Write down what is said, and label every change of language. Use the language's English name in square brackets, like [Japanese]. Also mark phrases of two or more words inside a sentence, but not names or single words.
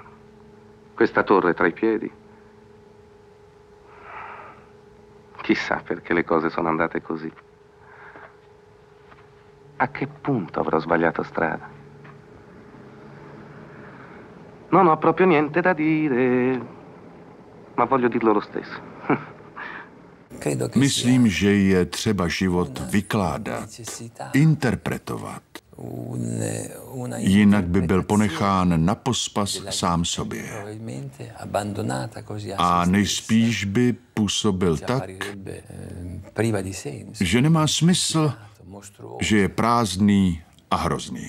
[Italian] Questa torre tra i piedi. Chissà perché le cose sono andate così. A che punto avrò sbagliato strada? Non ho proprio niente da dire, ma voglio dirlo lo stesso. [Czech] Myslím, že je třeba život vykládat, interpretovat. Jinak by byl ponechán na pospas sám sobě. A nejspíš by působil tak, že nemá smysl, že je prázdný a hrozný.